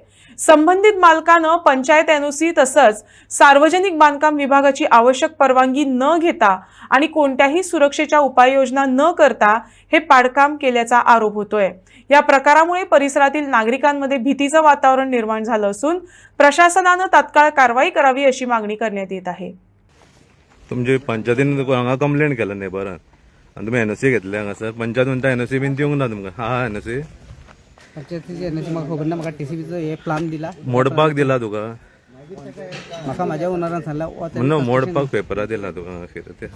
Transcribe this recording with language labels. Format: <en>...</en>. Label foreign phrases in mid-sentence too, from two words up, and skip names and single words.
<mr>संबंधित मालकानं पंचायत एनओसी तसंच सार्वजनिक बांधकाम विभागाची आवश्यक परवानगी न घेता आणि कोणत्याही सुरक्षेच्या उपाययोजना न करता हे पाडकाम केल्याचा आरोप होतोय। या प्रकारामुळे परिसरातील नागरिकांमध्ये भीतीचं वातावरण निर्माण झालं असून प्रशासनानं तात्काळ कारवाई करावी अशी मागणी करण्यात येत आहे।</mr> <kok>तुमचे पंचायतीन हांगा कंप्लेंट केला नेबरान आणि तुम्ही एनओसी घेतले हांगासर पंचायत म्हणटा एनओसी बीन दिवंक ना तुमकां हा एनओसी पंचायतीची एनओसी म्हाका खबर ना म्हाका टीसीबीचो हे प्लान दिला मोडपाक दिला तुका म्हाका माझ्या ओनरान सांगला म्हणून मोडपाक पेपरा दिला तुका कितें ते</kok>